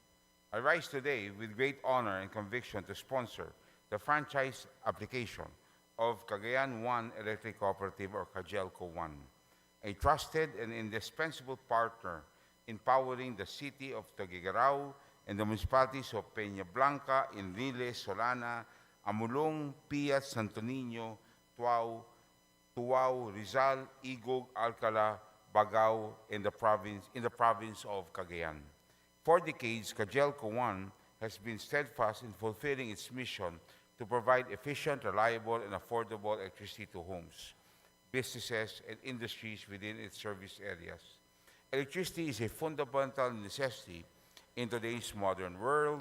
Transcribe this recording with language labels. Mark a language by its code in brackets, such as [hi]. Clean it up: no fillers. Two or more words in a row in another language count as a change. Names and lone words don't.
[en] I rise today with great honor and conviction to sponsor the franchise application of Cagayan 1 Electric Cooperative or Kajelco 1, a trusted and indispensable partner empowering the city of Tuguegarao and the municipalities of Peña Blanca, Enriles, Solana, Amulong, Piat, Santo Niño, Tuwao, Rizal, Igog, Alcala, Bagao, in the province of Cagayan. For decades, Kajelco 1 has been steadfast in fulfilling its mission to provide efficient, reliable, and affordable electricity to homes, businesses, and industries within its service areas. Electricity is a fundamental necessity in today's modern world.